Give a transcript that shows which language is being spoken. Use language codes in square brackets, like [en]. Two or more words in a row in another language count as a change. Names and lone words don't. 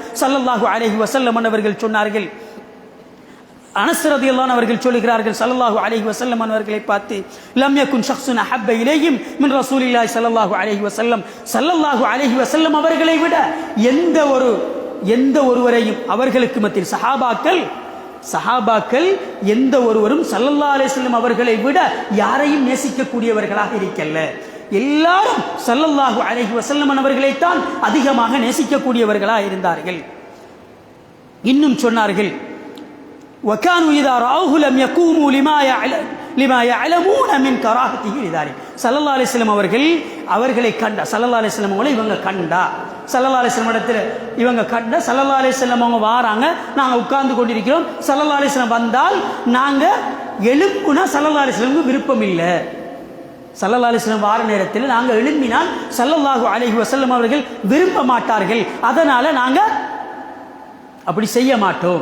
[ar] صلى الله عليه وسلم [ta] அவர்கள் சொன்னார்கள், அனஸ் ரலியல்லாஹு அவர்கள் சொல்கிறார்கள், [ar] صلى الله عليه وسلم [ta] அவர்களை பார்த்து, [ar] لم يكن شخص أحب إليهم من رسول الله صلى الله عليه وسلم، صلى الله عليه وسلم [ta] அவர்களை விட எந்த ஒருவரையும் அவர்களுக்கு மத்தியில் சஹாபாக்கள் எந்த ஒருவரும் [ar] صلى الله عليه وسلم [ta] அவர்களை விட யாரையும் நேசிக்கக்கூடியவர்களாக இருக்கல்ல. எல்லாரும் [ar] صلى الله عليه وسلم [ta] அவர்களைத்தான் அதிகமாக நேசிக்கக்கூடியவர்களாக இருந்தார்கள். இன்னும் சொன்னார்கள், [ar] وكانوا اذا راوه لم يقوموا لما يعلمون من كراهته لذلك. صلى الله عليه وسلم [ta] அவர்களை கண்டா, [ar] صلى الله عليه وسلم [ta] அவங்களை இவங்க கண்டா, [ar] صلى الله عليه وسلم [ta] இடத்துல இவங்க கண்டா, [ar] صلى الله عليه وسلم [ta] அவங்க வாராங்க, நாங்க உட்கார்ந்து கொண்டிருக்கிறோம், [ar] صلى الله عليه وسلم [ta] வந்தால் நாங்க எழுப்புனா [ar] صلى الله عليه وسلم [ta] விருப்பம் இல்லை. [ar] صلى الله عليه وسلم [ta] வார நேரத்தில் நாங்க எழுப்பினால் [ar] صلى الله عليه وسلم [ta] அவர்கள் விரும்ப மாட்டார்கள், அதனால நாங்க அப்படி செய்ய மாட்டோம்.